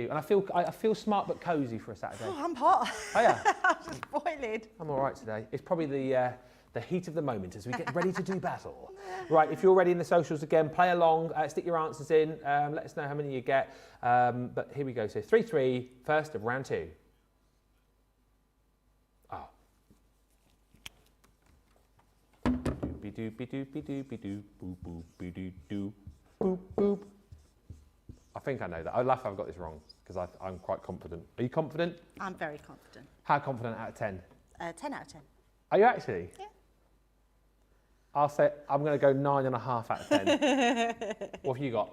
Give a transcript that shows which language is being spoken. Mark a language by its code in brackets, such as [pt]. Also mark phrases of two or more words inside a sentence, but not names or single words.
[en] And I feel smart but cosy for a Saturday. Oh, I'm hot. Oh yeah. I'm just boiling. I'm all right today. It's probably the heat of the moment as we get ready to do battle. Right, if you're ready in the socials again, play along, stick your answers in, let us know how many you get. But here we go. So 3-3, first of round 2. Oh. Doopy-doopy-doopy-doopy-doo, boop-boop-be-doo-doo, boop-boop. I think I know that. I laugh I've got this wrong because I'm quite confident. Are you confident? I'm very confident. How confident out of 10? 10 out of 10. Are you actually? Yeah. I'll say I'm going to go 9.5 out of 10. What have you got?